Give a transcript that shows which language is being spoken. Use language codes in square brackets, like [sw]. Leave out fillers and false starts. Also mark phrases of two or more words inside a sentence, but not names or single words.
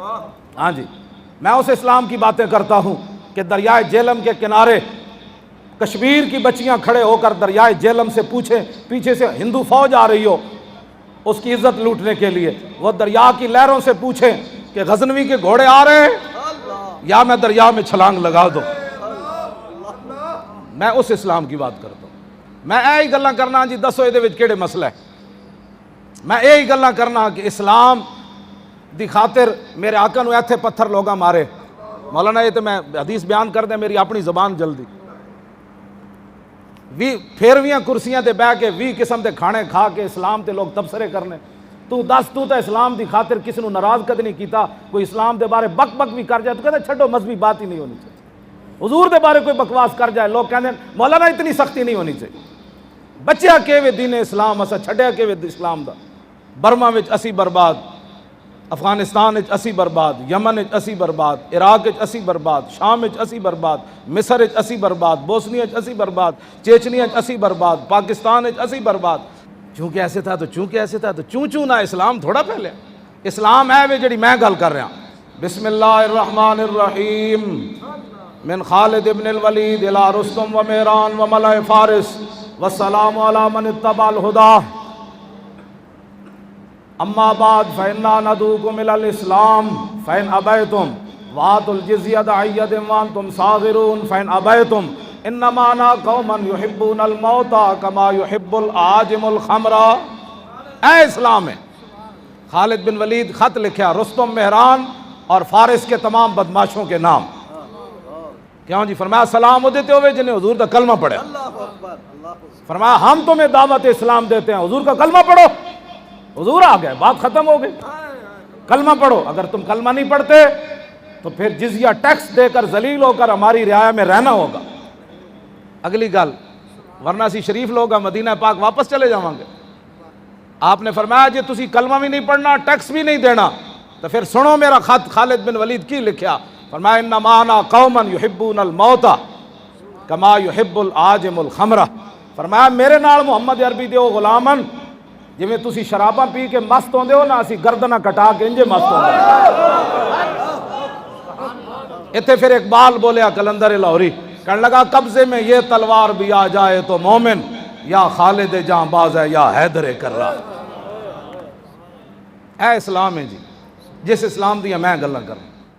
[ur] ہاں جی میں اس اسلام کی باتیں کرتا ہوں کہ دریائے جہلم کے کنارے کشمیر کی بچیاں کھڑے ہو کر دریائے جہلم سے پوچھیں، پیچھے سے ہندو فوج آ رہی ہو اس کی عزت لوٹنے کے لیے، وہ دریا کی لہروں سے پوچھیں کہ غزنوی کے گھوڑے آ رہے ہیں یا میں دریا میں چھلانگ لگا دوں۔ میں اس اسلام کی بات کرتا ہوں۔ [pa] میں یہی گلاں کرنا جی دسو یہ وچ کیڑے مسئلہ ہے، میں یہی گلاں کرنا کہ اسلام دی خاطر میرے آقا نو ایتھے پتھر لوگاں مارے، مولانا یہ تو میں حدیث بیان کر دیں میری اپنی زبان جلدی، پھیرویاں کرسیاں تے بہ کے 20 قسم دے کھانے کھا کے اسلام تے لوگ تبصرے کرنے، تو دس تو اسلام دی خاطر کسی نو ناراض کد نہیں کیتا، کوئی اسلام دے بارے بک بک بھی کر جائے تو کہتا چھڈو [ur] مذہبی بات ہی نہیں ہونی چاہیے، [pa] حضور دے بارے کوئی بکواس کر جائے [ur] لوگ کہتے ہیں مولانا اتنی سختی نہیں ہونی چاہیے، [pa] بچیا کہ وے دین اسلام اسا چھڈیا کہ وے اسلام دا، برما وچ اسی برباد، افغانستان وچ اسی برباد، یمن وچ اسی برباد، عراق وچ اسی برباد، شام وچ اسی برباد، مصر وچ اسی برباد، بوسنی وچ اسی برباد، چیچنی وچ اسی برباد، پاکستان وچ اسی برباد۔ [ur] چونکہ ایسے تھا تو چونکہ ایسے تھا تو چوں نہ اسلام تھوڑا پہلے، اسلام ہے وہ جڑی میں گل کر رہا ہوں۔ [ar] بسم اللہ الرحمن الرحیم، من خالد ابن الولید الى رستم و مہران و ملأ فارس والسلام علی من اتبع الہدی، اما بعد فإنا ندعوكم إلى الإسلام فإن أبيتم وآتوا الجزية عن يد وأنتم صاغرون فإن أبيتم إنما أنا قوما يحبون الموت كما يحب العاجم الخمر۔ [ur] اے اسلام ہے، خالد بن ولید خط لکھا رستم مہران اور فارس کے تمام بدماشوں کے نام. کیوں جی؟ فرمایا سلام وہ دیتے ہوئے جنہیں حضور کا کلمہ پڑھے. فرمایا ہم تمہیں دعوت اسلام دیتے ہیں، حضور کا کلمہ پڑھو. حضور آ گئے، بات ختم ہو گئی. کلمہ پڑھو. اگر تم کلمہ نہیں پڑھتے تو پھر جزیہ ٹیکس دے کر ذلیل ہو کر ہماری رعایا میں رہنا ہوگا. [pa] اگلی گل، ورنہ اسی شریف لوگ مدینہ پاک واپس چلے جاؤں گے. [ur] آپ نے فرمایا [pa] جی تسی کلمہ بھی نہیں پڑھنا، ٹیکس بھی نہیں دینا، تو پھر سنو میرا خط خالد بن ولید کی لکھیا. [ar] فرمایا انما انا قوما یحبون الموت کما یحب العاجم الخمرہ. [pa] فرمایا میرے نال محمد عربی دے او غلامن جویں تسی شراباں پی کے مست ہوندے ہو نا، اسی گردناں کٹا کے انجے مست ہوندے. اتنے پھر اقبال بولیا کلندر لاہوری، کہنے لگا [ur] قبضے میں یہ تلوار بھی آ جائے تو مومن یا خالد جاں باز ہے یا حیدر کررا. [pa] اے اسلام ہے جی، جس اسلام دی میں گلاں کر